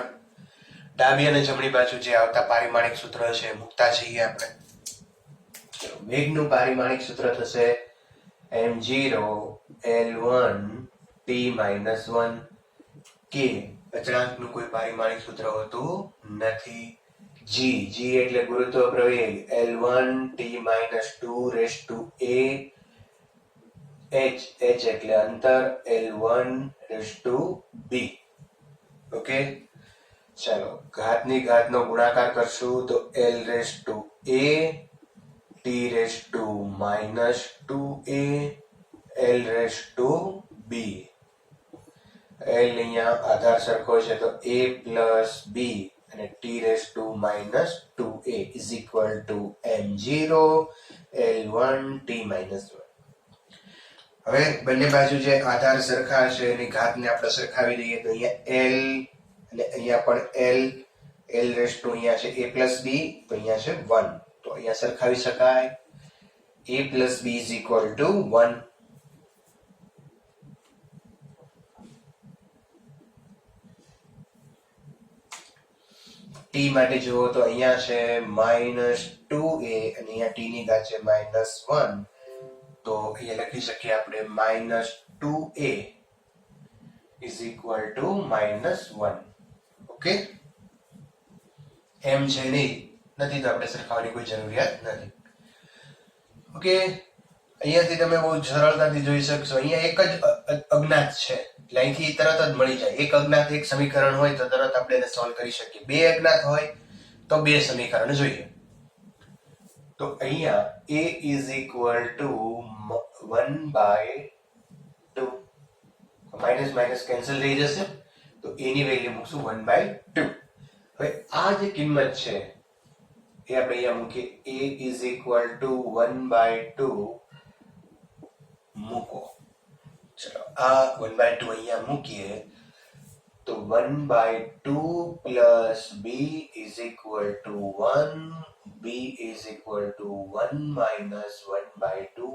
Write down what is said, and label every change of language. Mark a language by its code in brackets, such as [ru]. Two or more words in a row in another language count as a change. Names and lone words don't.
[gu] ડાબી અને જમણી બાજુ જે આવતા પારિમાણિક સૂત્ર છે મૂકતા જઈએ આપણે. વેગનું પારિમાણિક સૂત્ર થશે m0 l1 t -1 k. અચળાંકનું કોઈ પારિમાણિક સૂત્ર હોતું નથી. g એટલે ગુરુત્વ પ્રવેગ l1 t -2 [en] raised to a [gu] h એટલે અંતર l1 [en] raised to b. [gu] ઓકે, ચાલો ઘાતની ઘાતનો ગુણાકાર કરશું તો [en] l raised to a t raised to -2a l raised to b. [gu] l અહીંયા આધાર સરખો છે તો [en] a plus b [gu] અને [en] t raised to -2a is equal to m0 l1 t -1. [gu] હવે બંને બાજુ જે આધાર સરખા છે એની ઘાતને આપણે સરખાવી દઈએ તો અહીંયા l અને અહીંયા પણ l [en] raised to [gu] અહીંયા છે [en] a plus b [gu] તો અહીંયા છે 1. તો અહીંયા સરખાવી શકાય. [en] a plus b is equal to 1. [gu] t માટે જુઓ તો અહીંયા છે -2a અને અહીંયા t ની ઘાત છે -1. તો અહીંયા લખી શકીએ આપણે -2a [en] is equal to [gu] -1. ઓકે, એમ છે નહીં નથી તો આપણે સરખાવવાની કોઈ જરૂરિયાત નથી. ઓકે, અહીંયાથી તમે બહુ સરળતાથી જોઈ શકશો અહીંયા એક જ અજ્ઞાત છે એટલે અહીંથી તરત જ મળી જાય. એક અજ્ઞાત એક સમીકરણ હોય તો તરત આપણે એને સોલ્વ કરી શકીએ. બે અજ્ઞાત હોય તો બે સમીકરણ જોઈએ. તો અહીંયા [en] a is equal to 1/2. minus minus cancel [gu] થઈ જશે, તો એની વેલ્યુ મૂકશું 1/2. હવે આ જે કિંમત છે એ આપણે અહીંયા મૂકીએ, [en] a is equal to 1/2 [gu] મૂકો. ચલો આ 1/2 અહીંયા મૂકીએ તો [en] 1/2 plus b is equal to 1, b is equal to 1 minus 1/2.